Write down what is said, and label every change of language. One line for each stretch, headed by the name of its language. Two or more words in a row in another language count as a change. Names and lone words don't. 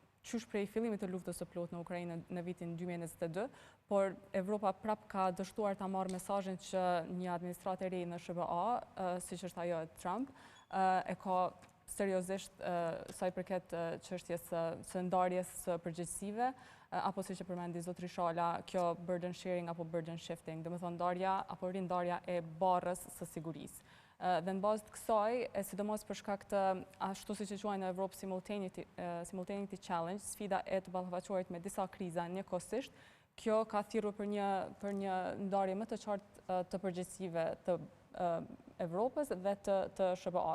Albanian: qysh prej fillimit të luftës së plotë në Ukrainë në vitin 2022, por Evropa prap ka dështuar ta marrë mesazhin që një administratë e re në SBA, siç është ajo e Trump, e ka seriozisht sa i përket çështjes së ndarjes së përgjegjësive, apo siç e përmendi zotri Shala, kjo
English: burden sharing
Albanian: apo
English: burden shifting,
Albanian: domethënë ndarja apo rindarja e barrës së sigurisë. Dhe në bazë të kësaj, sidomos për shkak të ashtu siç e quajnë në Evropë
English: Simultaneity Challenge,
Albanian: sfida e të ballafaqohurit me disa kriza njëkohësisht, kjo ka thirrur për një ndarje më të qartë të përgjegjësive të Evropës dhe të SBA-s.